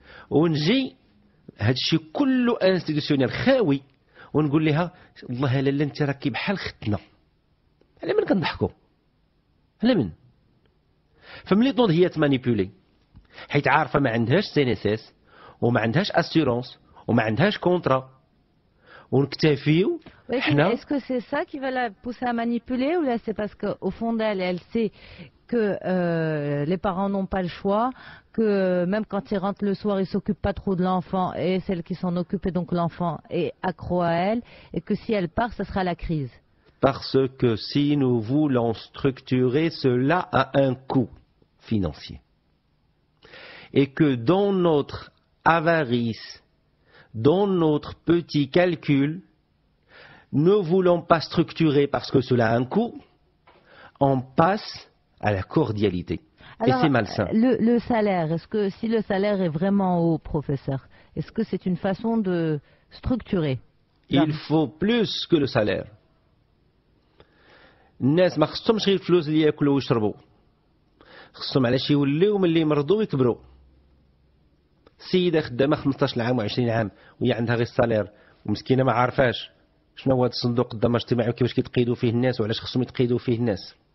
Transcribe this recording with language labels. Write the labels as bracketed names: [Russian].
[Arabic] ونجي هادشي كله انستيتيسيونيل خاوي ونقول لها والله لالا انت راكي بحال ختنا. على من كنضحكوا؟ على من؟ فملي تنوض هي تمانيبيولي حيت عارفه ما عندهاش سينيسيس وما عندهاش اسيورونس وما عندهاش كونترا ونكتفيو حنا. [French] Est-ce que c'est ça qui va la pousser à manipuler ou là c'est parce qu'au fond d'elle, elle sait que les parents n'ont pas le choix, que même quand ils rentrent le soir, ils s'occupent pas trop de l'enfant et celle qui s'en occupe et donc l'enfant est accro à elle et que si elle part, ça sera la crise. Parce que si nous voulons structurer, cela a un coût financier. Et que dans notre avarice, dans notre petit calcul, ne voulons pas structurer parce que cela a un coût, on passe à la cordialité. Alors, et c'est malsain. Le salaire, est-ce que si le salaire est vraiment haut, professeur, est-ce que c'est une façon de structurer? Il faut plus que le salaire. [Arabic] الناس ما خصهمش غير الفلوس اللي ياكلوا ويشربوا، خصهم علاش يوليو ملي يمرضوا ويكبروا. السيده خدامه 15 عام و20 عام وهي عندها غير السالير ومسكينه ما عارفاش شنو هو هذا الصندوق الضمان الاجتماعي وكيفاش كيتقيدوا فيه الناس وعلاش خصهم يتقيدوا فيه الناس.